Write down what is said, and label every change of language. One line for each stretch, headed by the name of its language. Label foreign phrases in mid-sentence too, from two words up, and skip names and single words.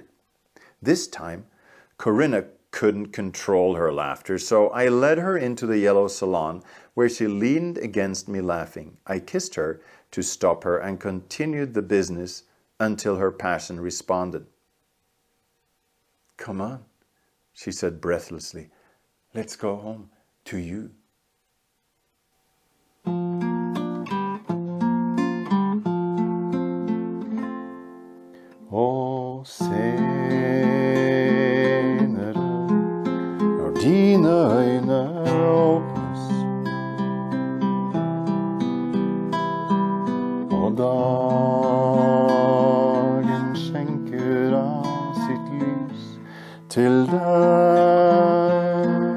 English: This time, Corinna couldn't control her laughter, so I led her into the yellow salon, where she leaned against me laughing. I kissed her to stop her and continued the business until her passion responded. "Come on," she said breathlessly. "Let's go home to you."
Norwegian: Å, senere, når dine øyne åpnes, og dagen skjenker av sitt lys til deg.